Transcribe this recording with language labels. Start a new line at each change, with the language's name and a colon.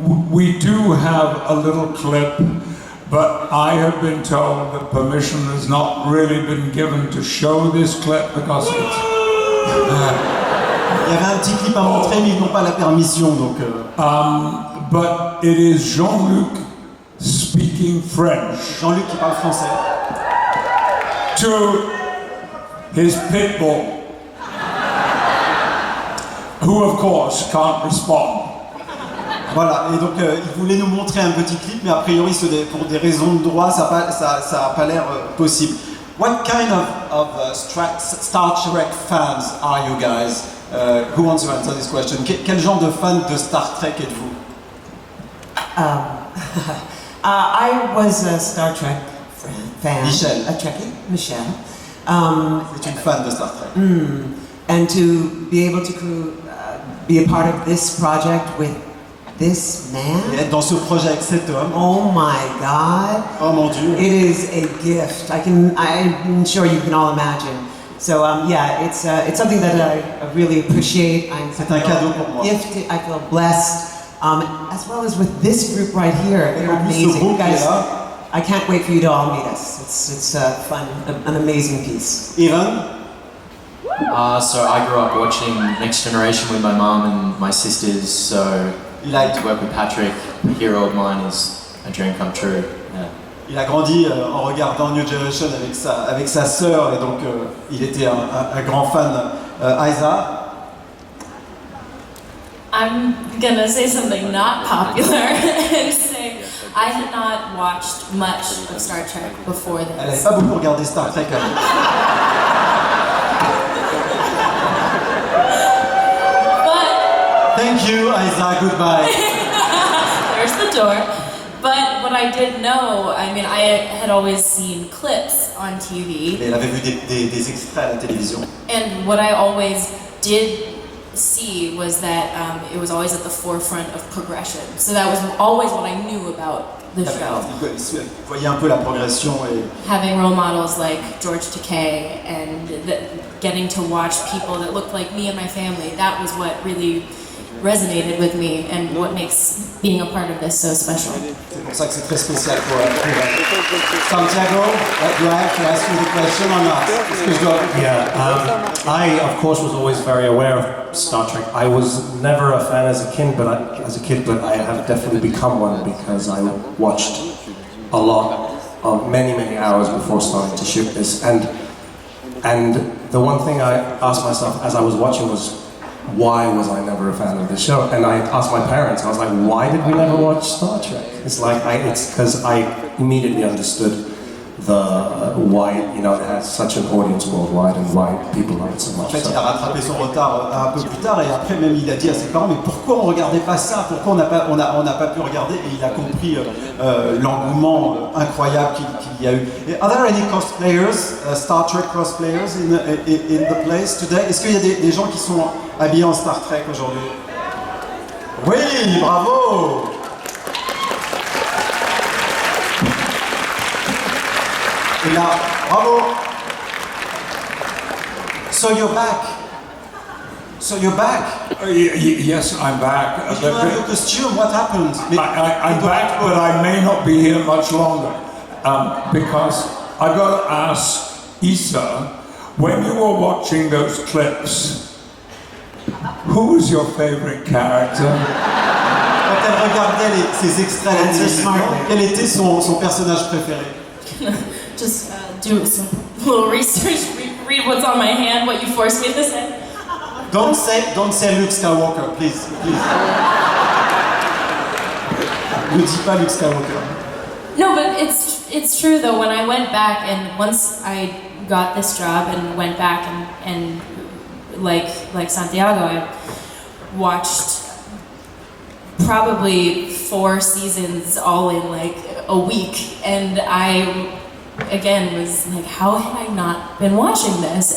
English: we do have a little clip, but I have been told that permission has not really been given to show this clip because it's...
French: il y avait un petit clip à montrer, mais ils n'ont pas la permission, donc...
English: But it is Jean-Luc speaking French
French: Jean-Luc qui parle français.
English: to his pit bull, who of course can't respond.
French: Voilà, et donc il voulait nous montrer un petit clip, mais a priori pour des raisons de droit, ça n'a pas l'air possible.
English: What kind of Star Trek fans are you guys? Who wants to answer this question?
French: Quel genre de fan de Star Trek êtes-vous?
English: I was a Star Trek fan. Michel. A Trekkie, Michelle.
French: C'est une fan de Star Trek.
English: And to be able to be a part of this project with this man.
French: Et être dans ce projet avec cet homme.
English: Oh my God.
French: Oh mon Dieu.
English: It is a gift. I'm sure you can all imagine. So yeah, it's something that I really appreciate.
French: C'est un cadeau pour moi.
English: Gifted. I feel blessed. As well as with this group right here. They're amazing. You guys, I can't wait for you to all meet us. It's fun, an amazing piece. Ivan? So I grew up watching Next Generation with my mum and my sisters, so to work with Patrick, a hero of mine, is a dream come true. Yeah.
French: Il a grandi en regardant New Generation avec sa sœur, et donc il était un grand fan.
English: Isa? I'm gonna say something not popular and say I had not watched much of Star Trek before
French: Elle n'avait
English: this.
French: pas beaucoup regardé Star Trek avant.
English: But Thank you, Isa, goodbye. there's the door. But what I did know, I mean, I had always seen clips on TV.
French: Elle avait vu des extraits à la télévision.
English: And what I always did see was that it was always at the forefront of progression. So that was always what I knew about the show.
French: Vous voyez un peu la progression et
English: Having role models like George Takei and getting to watch people that looked like me and my family, that was what really resonated with me and what makes being a part of this so special.
French: c'est pour ça que c'est très spécial pour Santiago,
English: do I have to ask you the question or not?
French: Est-ce que je dois...
English: Yeah, I of course was always very aware of Star Trek. I was never a fan as a kid, but I have definitely become one because I watched a lot of many hours before starting to shoot this. And the one thing I asked myself as I was watching was, why was I never a fan of this show? And I asked my parents, I was like, why did we never watch Star Trek? It's like, it's because I immediately understood why, you know, it has such an audience worldwide and why people love it so much.
French: En fait, il a rattrapé son retard un peu plus tard et après même il a dit à ses parents, mais pourquoi on regardait pas ça? Pourquoi on n'a pas pu regarder? Et il a compris l'engouement incroyable qu'il y a eu.
English: Are there any cosplayers, Star Trek cosplayers in the place today?
French: Est-ce qu'il y a des gens qui sont habillés en Star Trek aujourd'hui? Oui, bravo! Et là, bravo!
English: So you're back. Yes, I'm back. You don't have your costume, what happened? I'm back, but I may not be here much longer. Because I got to ask Isa, when you were watching those clips, who was your favorite character?
French: Quand elle regardait ces extraits à la télévision, quel était son personnage préféré?
English: Just do some little research, read what's on my hand, what you forced me to say. Don't say Luke Skywalker, please.
French: Ne dis pas Luke Skywalker.
English: No, but it's true though. When I went back and once I got this job and went back and like Santiago, I watched probably 4 seasons all in like a week, and I again was like, how had I not been watching this?